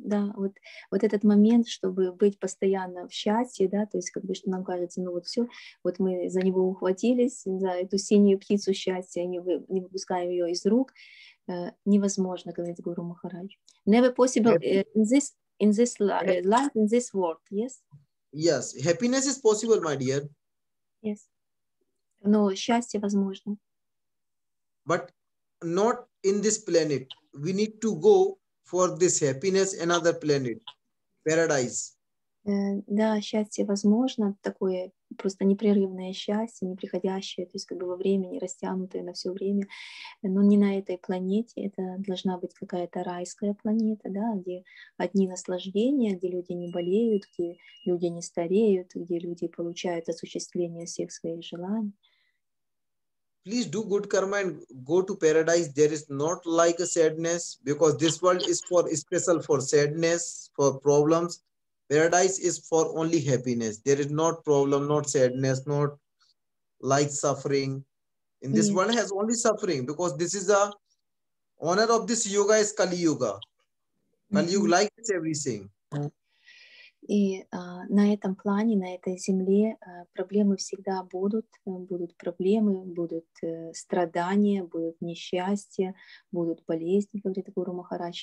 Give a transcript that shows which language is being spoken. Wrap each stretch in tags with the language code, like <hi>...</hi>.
<ru>Да, вот этот момент, чтобы быть постоянно в счастье, да, то есть как бы, что нам кажется, ну вот все, вот мы за него ухватились, за эту синюю птицу счастья, не выпускаем ее из рук, невозможно, говорит Гуру Махарадж.</ru> <en>Never possible in this life, in this world, yes? Yes, happiness is possible, my dear.</en> <ru>Yes. Но счастье возможно.</ru> <en>But not in this planet. We need to go for this happiness another planet, paradise.</en> <ru>Да, счастье возможно, такое просто непрерывное счастье, неприходящее, то есть как бы во времени, растянутое на все время, но не на этой планете, это должна быть какая-то райская планета, да, где одни наслаждения, где люди не болеют, где люди не стареют, где люди получают осуществление всех своих желаний.</ru> <en>Please do good karma and go to paradise. There is not like a sadness, because this world is for special for sadness, for problems. Paradise is for only happiness. There is not problem, not sadness, not like suffering. In this Yes. world has only suffering, because this is the honor of this yoga is Kali Yuga. Kali Yuga likes everything.</en> <ru>И на этом плане, на этой земле проблемы всегда будут, будут проблемы, будут страдания, будут несчастья, будут болезни, говорит Гуру Махарадж.</ru>